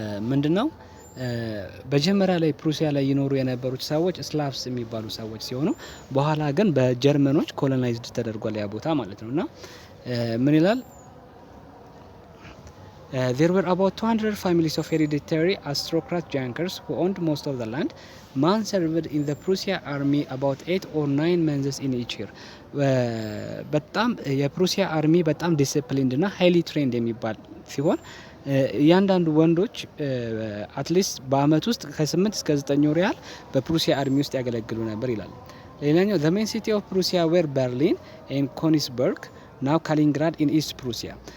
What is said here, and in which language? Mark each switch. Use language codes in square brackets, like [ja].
[am] ምንድነው በመጀመሪያ ላይ ፕሩሲያ ላይ ይኖሩ የነበሩት ሰዎች ስላቭስ የሚባሉ ሰዎች ሲሆኑ በኋላ ግን በጀርመኖች ኮሎናይዝድ ተደርጓል ያ ቦታ ማለት ነውና ምን ይላል? [en] There were about 200 families of hereditary aristocrat jankers who owned most of the land. Man served in the Prussia army about 8 or 9 months in each year. [am] በጣም የፕሩሲያ አርሚ በጣም ዲሲፕሊንድ እና ሃይሊ ትሬንድ የሚባል ሲሆን እያንዳንዱ ወንዶች አትሊስት በአመት ውስጥ ከ8 እስከ 9 ወር ያህል በፕሩሲያ አርሚ ውስጥ ያገለግሉ ነበር ይላል። ሌላኛው [en] the main city of Prussia were Berlin and Königsberg, now Kaliningrad in East Prussia.